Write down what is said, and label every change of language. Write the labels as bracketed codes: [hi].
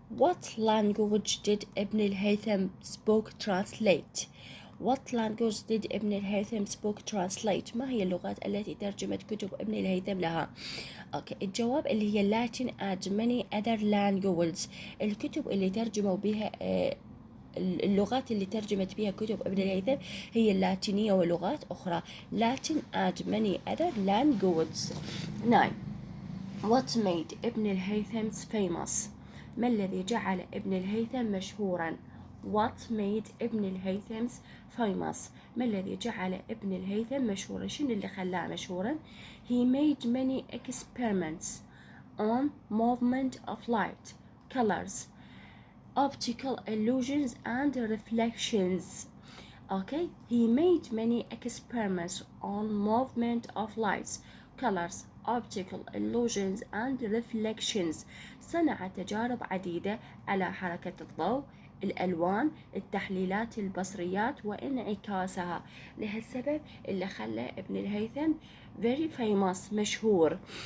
[ar] What language did ابن الهيثم spoke translate؟ What language did ابن الهيثم spoke translate؟ ما هي اللغات التي ترجمت كتب ابن الهيثم لها؟ أوكي، الجواب اللي هي Latin and many other languages، الكتب اللي ترجموا بها اللغات اللي ترجمت بها كتب ابن الهيثم هي اللاتينية ولغات أخرى. [en] Latin and many other languages. 9. What made ابن الهيثم famous؟ ما الذي جعل ابن الهيثم مشهورا؟ What made ابن الهيثم famous؟ ما الذي جعل ابن الهيثم مشهورا؟ شنو اللي خلاه مشهورا؟ He made many experiments on movement of light, colors, optical illusions and reflections. Okay, he made many experiments on movement of lights, colors, optical illusions and reflections. [ar] صنع تجارب عديدة على حركة الضوء، الألوان، التحليلات، البصريات وانعكاسها. لهالسبب اللي خلى ابن الهيثم very famous، مشهور.